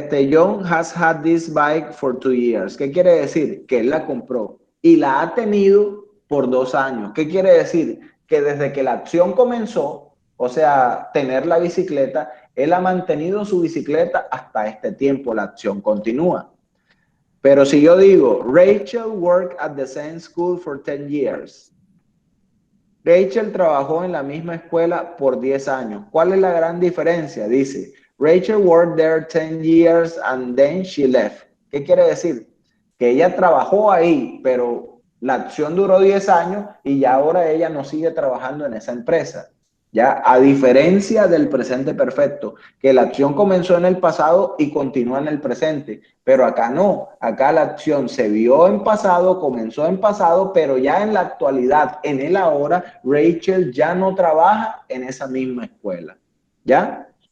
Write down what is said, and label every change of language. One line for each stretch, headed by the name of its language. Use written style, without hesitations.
English: John has had this bike for 2 years.
Spanish: ¿Qué quiere decir? Que él la compró y la ha tenido por 2 años. ¿Qué quiere decir? Que desde que la acción comenzó, o sea, tener la bicicleta, él ha mantenido su bicicleta hasta este tiempo. La acción continúa. Pero si yo digo,
English: Rachel worked at the same school for 10 years.
Spanish: Rachel trabajó en la misma escuela por 10 años. ¿Cuál es la gran diferencia?
English: Dice, Rachel worked there 10 years and then she left.
Spanish: ¿Qué quiere decir? Que ella trabajó ahí, pero la acción duró 10 años y ya ahora ella no sigue trabajando en esa empresa. ¿Ya? A diferencia del presente perfecto, que la acción comenzó en el pasado y continúa en el presente, pero acá no, acá la acción se vio en pasado, comenzó en pasado, pero ya en la actualidad, en el ahora, Rachel ya no trabaja en esa misma escuela, ¿ya?